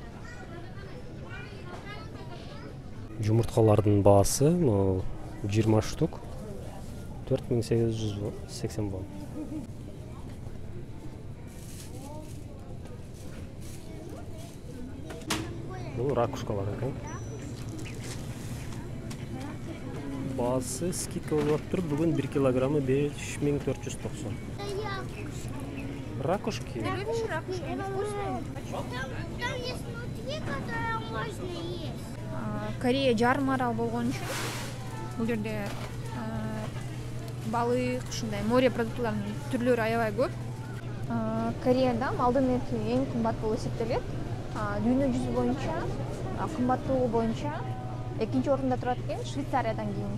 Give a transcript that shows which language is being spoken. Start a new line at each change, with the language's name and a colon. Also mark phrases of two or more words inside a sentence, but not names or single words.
Kyrgyz: Жумурткалардын баасы 20 штук 4880 вон. Бул ракушкалар экен. Баасы скидка болуп тур. Бүгүн 1 килограммы 5490.
Russian: Ракушки. Ракушки вкусные. Там есть внутри, которые можно есть.
Kyrgyz: Корея жарым арал болгон үчүн бул жерде балык, ушундай море продуктыларынын түрлөрү аябай көп. Кореяда малдын эти эң кымбат болуп эсептелет. Дүйнө жүзү боюнча, кымбаттуулугу боюнча экинчи орунда турат экен, Швейцариядан кийин.